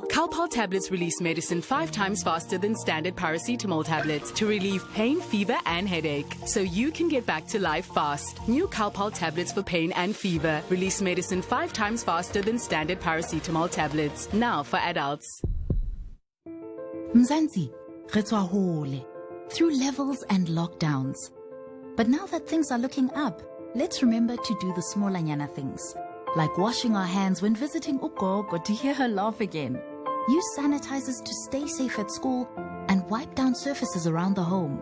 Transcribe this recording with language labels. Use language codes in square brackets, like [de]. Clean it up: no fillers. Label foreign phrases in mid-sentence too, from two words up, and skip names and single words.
[en] Calpol tablets release medicine 5 times faster than standard paracetamol tablets to relieve pain, fever, and headache, so you can get back to life fast. New Calpol tablets for pain and fever release medicine 5 times faster than standard paracetamol tablets. Now for adults. Mzansi, [st] re tswa hole, [en] through levels and lockdowns. But now that things are looking up, let's remember to do the smallanyana things, like washing our hands when visiting Ugogo to hear her laugh again. Use sanitizers to stay safe at school and wipe down surfaces around the home.